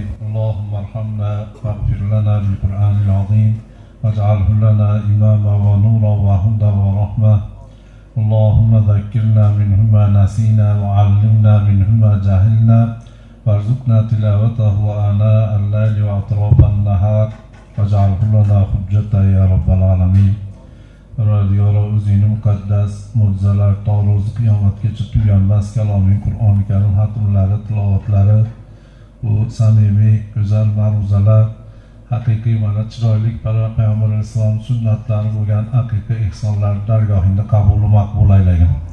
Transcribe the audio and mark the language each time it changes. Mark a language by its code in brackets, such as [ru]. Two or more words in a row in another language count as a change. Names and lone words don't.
[ar] اللهم ارحمنا واغفر لنا بالقرآن العظيم واجعله لنا إماما ونورا وهدى ورحمة. اللهم ذكرنا منه ما نسينا وعلمنا منه ما جهلنا وارزقنا تلاوته آناء الليل وأطراف النهار واجعله لنا حجة يا رب العالمين. [uz] Radiyora o'zini muqaddas mo'jizalar to ro'zi qiyomatgacha tuganmas kalomiy Qur'oni Karim xatmlari, tilovatlari, bu samimiy, go'zal ma'ruzalar, haqiqiy mana chiroyli Payg'ambar alayhisalom sunnatlari bo'lgan haqiqiy ihsonlar dargohingda qabul maqbul aylagin.